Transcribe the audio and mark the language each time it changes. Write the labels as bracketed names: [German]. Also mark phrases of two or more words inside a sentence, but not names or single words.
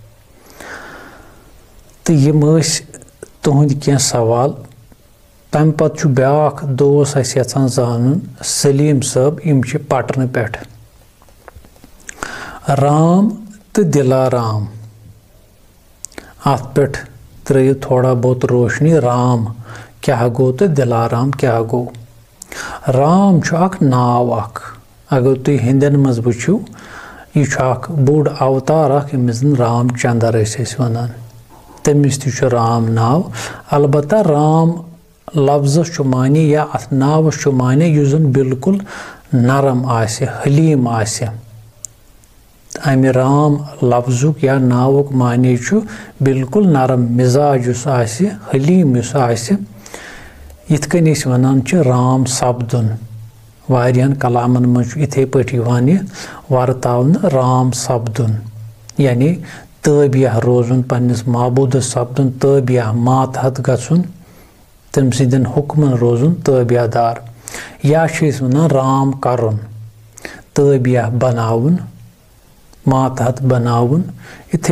[Kashmiri] तो यम तुहद क्या सवाल तम पत ब्याक दोस यचान जानन सलीम साहब यम पटन पे राम तो दिलाराम अत पे त्रो थोड़ा बहुत रोशनी राम क्या गो तो दिलाराम क्या गो राम नाव अगर तुम हिंदन मज वो यह बोड़ अवतार यमिस रामचंद्र वन तमिस तु राम नाव अलबत्ता राम लफ्ज़ माने या अत नावस माने यह बिल्कुल नरम हलीम अमि राम लफ्ज़ुक या नावुक माने बिल्कुल नरम मिजाज हलीम यिथ कन वनान राम सपदुन वारियाहन कलामन मज इथे पे वर्तावन राम सपदुन यानी ताबिया रोजुन पन्निस माबूद सपदुन ताबिया मातहत गछुन तम सिंदन हुक्मन रोजुन ताबियादार या वनान राम करुन ताबिया बनावन मातहत बनावन इथे